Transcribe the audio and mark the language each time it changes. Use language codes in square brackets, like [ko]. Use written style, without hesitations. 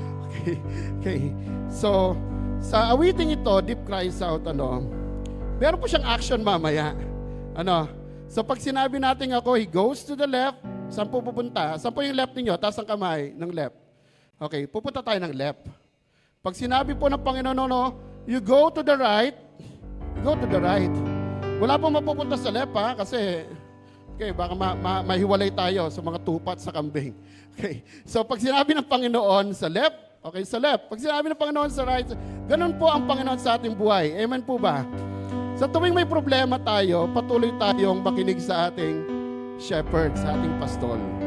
[tl] Okay, okay. So, sa awiting ito, [en] deep cries out, [tl] meron po siyang action mamaya. So pag sinabi natin ako, [en] he goes to the left, [tl] saan po pupunta? Saan po yung left ninyo? Taas ang kamay ng left. Okay, pupunta tayo ng left. Pag sinabi po ng Panginoon, no, [en] you go to the right, go to the right. [tl] Wala pong mapupunta sa left, ha, kasi okay, baka mahiwalay tayo sa mga tupat sa kambing. Okay, so pag sinabi ng Panginoon sa left, okay, sa left. Pag sinabi ng Panginoon sa right, ganun po ang Panginoon sa ating buhay. Amen po ba? Sa tuwing may problema tayo, patuloy tayong makinig sa ating shepherd, sa ating pastol.